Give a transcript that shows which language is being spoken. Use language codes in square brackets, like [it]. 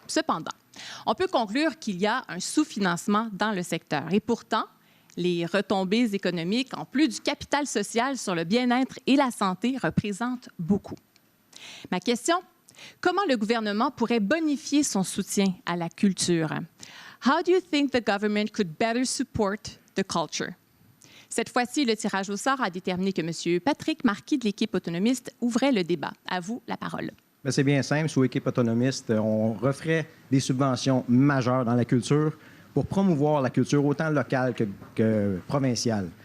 [fr] Cependant, on peut conclure qu'il y a un sous-financement dans le secteur et pourtant, les retombées économiques, en plus du capital social sur le bien-être et la santé, représentent beaucoup. Ma question, comment le gouvernement pourrait bonifier son soutien à la culture? [en] How do you think the government could better support the culture? [fr] Cette fois-ci, le tirage au sort a déterminé que M. Patrick Marquis de l'équipe autonomiste ouvrait le débat. À vous la parole. Bien, c'est bien simple. Sous équipe autonomiste, on referait des subventions majeures dans la culture pour promouvoir la culture autant locale que provinciale.